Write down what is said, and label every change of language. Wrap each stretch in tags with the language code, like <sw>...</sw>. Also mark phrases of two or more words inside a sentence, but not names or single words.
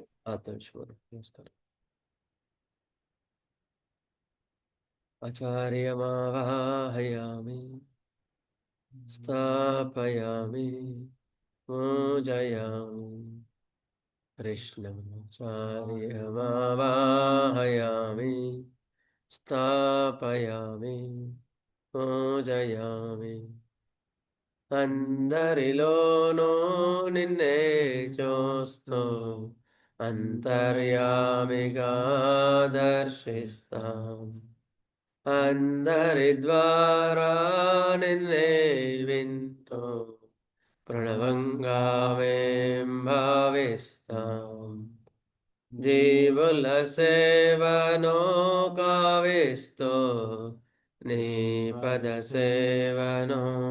<te>శుభోదయం. నమస్కారం.</te> <sa>ఆచార్యమావాహయామి స్థాపయామి పూజయామి कृष्णमाचार्यमावाहयामि स्थापयामि पूजयामि</sa> <te>అందరిలోనూ నిన్నే చూస్తూ అంతర్యామిగా దర్శిస్తాం అందరి ద్వారా నిన్నే వింటూ ప్రణవంగా మేం భావిస్తాం జీవుల సేవను కావిస్తూ నీ పద సేవను</te>